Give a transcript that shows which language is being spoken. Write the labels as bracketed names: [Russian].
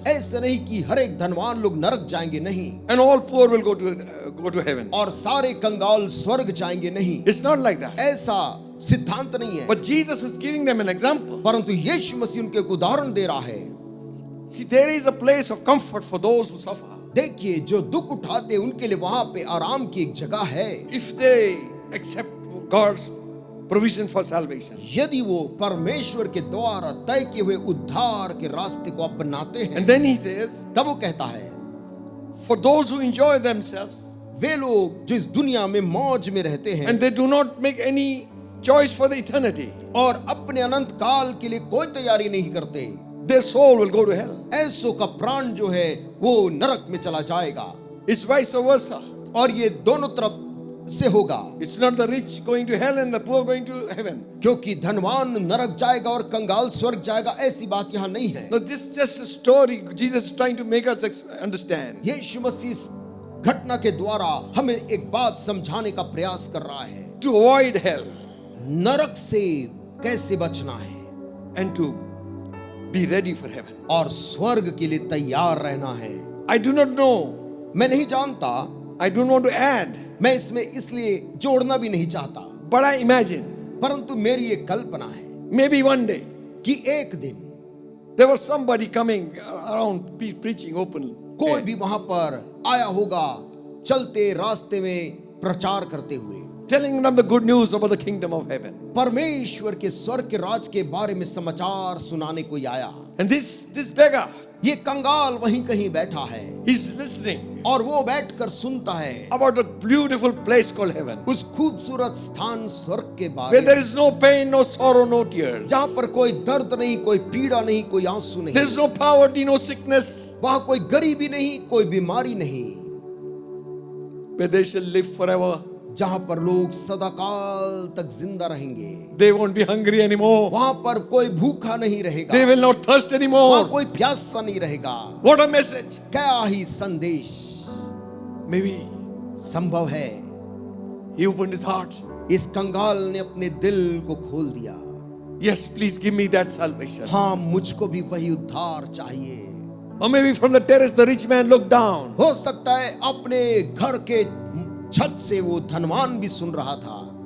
[Hindi] ऐसा नहीं कि हर एक धनवान लोग नरक जाएंगे, नहीं, [English] and all poor will go to heaven. [Hindi] और सारे कंगाल स्वर्ग जाएंगे, नहीं, [English] It's not like that. [Hindi] ऐसा सिद्धांत नहीं है। [English] But Jesus is giving them an example. [Hindi] परंतु यीशु मसीह उनके एक उदाहरण दे रहा है। [English] See, there is a place of comfort for those who suffer. [Hindi] देखिए, जो दुख उठाते उनके लिए वहां पे आराम की एक जगह है, [English] If they accept God's provision for salvation. [Hindi] यदि वो परमेश्वर के द्वारा तय किए हुए उद्धार के रास्ते को अपनाते हैं। [English] And then he says, [Hindi] तब वो कहता है, [English] for those who enjoy themselves [Hindi] वे लोग जो इस दुनिया में मौज में रहते हैं [English] and they do not make any choice for the eternity, [Hindi] और अपने अनंत काल के लिए कोई तैयारी नहीं करते, [English] their soul will go to hell. [Hindi] ऐसों का प्राण जो है वो नरक में चला जाएगा। [English] It's vice versa. [Hindi] और ये दोनों तरफ से होगा, [English] It's not the rich going to hell and the poor going to heaven. [Hindi] क्योंकि धनवान नरक जाएगा और कंगाल स्वर्ग जाएगा, ऐसी बात यहाँ नहीं है। [English] No, this is just a story Jesus is trying to make us understand. [Hindi] यीशु मसीह इस घटना के द्वारा हमें एक बात समझाने का प्रयास कर रहा है, [English] To avoid hell [Hindi] नरक से कैसे बचना है [English] and to be ready for heaven. [Hindi] और स्वर्ग के लिए तैयार रहना है। [English] I do not know. [Hindi] मैं नहीं जानता, [English] I don't want to add. [Hindi] मैं इसमें इसलिए जोड़ना भी नहीं चाहता, [English] But I imagine [Hindi] परंतु मेरी एक कल्पना है [English] maybe one day [Hindi] कि एक दिन [English] there was somebody coming around preaching openly. [Hindi] कोई भी वहां पर आया होगा, चलते रास्ते में प्रचार करते हुए, [English] telling them the good news about the kingdom of heaven. [Hindi] परमेश्वर के स्वर्ग के राज के बारे में समाचार सुनाने कोई आया। [English] And this beggar, [Hindi] ये कंगाल वहीं कहीं बैठा है [English] he's listening [Hindi] और वो बैठकर सुनता है [English] about a beautiful place called heaven, [Hindi] उस खूबसूरत स्थान स्वर्ग के बारे [English] where [Hindi] में, [English] there is no pain, no sorrow, no tears. [Hindi] जहाँ पर कोई दर्द नहीं, कोई पीड़ा नहीं, कोई आंसू नहीं, [English] There is no poverty, no sickness, [Hindi] वहाँ कोई गरीबी नहीं, कोई बीमारी नहीं, [English] where they shall live forever. [Hindi] जहाँ पर लोग सदाकाल तक जिंदा रहेंगे, [English] They won't be hungry anymore. [Hindi] वहाँ पर कोई भूखा नहीं रहेगा, [English] They will not thirst [Hindi] वहाँ [English] anymore. [Hindi] कोई प्यासा नहीं रहेगा। [English] What a message. [Hindi] क्या ही संदेश। [English] Maybe [Hindi] संभव है [English] he opened his heart. [Hindi] इस कंगाल ने अपने दिल को खोल दिया। [English] Yes, please give me that salvation. [Hindi] हाँ, मुझको भी वही उद्धार चाहिए। [English] Or maybe from the terrace the rich man looked down. [Hindi] हो सकता है अपने घर के छत से वो धनवान भी सुन रहा था।